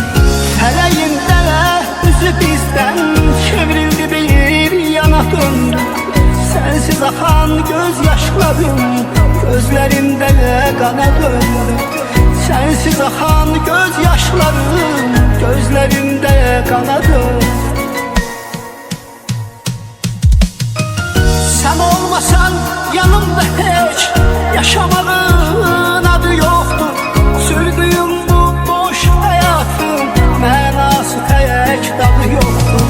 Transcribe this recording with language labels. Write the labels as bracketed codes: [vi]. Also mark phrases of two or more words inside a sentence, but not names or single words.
[az] Fələyində üzü bizdən çevrildi, bir yana döndü. Sensiz axan göz yaşlarım gözlerimdə qana döndü. Sensiz axan göz yaşlarım gözlerimdə qana döndü. [tr] Sen olmasan yanımda hiç yaşamağın adı yoktur. Sürdüğüm bu boş hayatın mənası tek tadı yoktur.